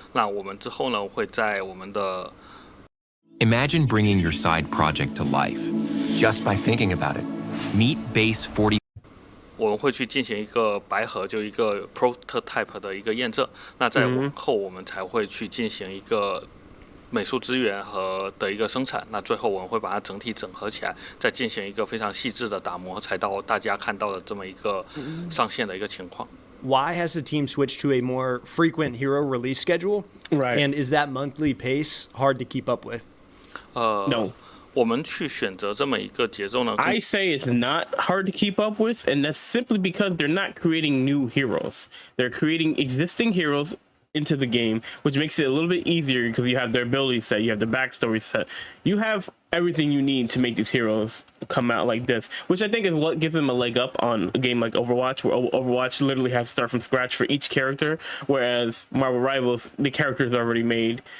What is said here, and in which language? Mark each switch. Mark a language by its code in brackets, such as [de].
[zh] 那我们之后呢，会在我们的 [en] Imagine bringing your side project to life just by thinking about it. Meet Base 40. [zh] 我们会去进行一个白盒，就一个 prototype 的一个验证。那在往后，我们才会去进行一个美术资源和的一个生产，那最后我们会把它整体整合起来，再进行一个非常细致的打磨，才到大家看到的这么一个上线的一个情况。 [en] Why has the team switched to a more frequent hero release schedule? Right. And is that monthly pace hard to keep up with? No. [zh] 我们去选择这么一个节奏呢 [en] I say it's not hard to keep up with, and that's simply because they're not creating new heroes. They're creating existing heroes into the game, which makes it a little bit easier because you have their ability set, you have the backstory set, you have everything you need to make these heroes come out like this, which I think is what gives them a leg up on a game like Overwatch, where Overwatch literally has to start from scratch for each character, whereas Marvel Rivals, the characters are already made.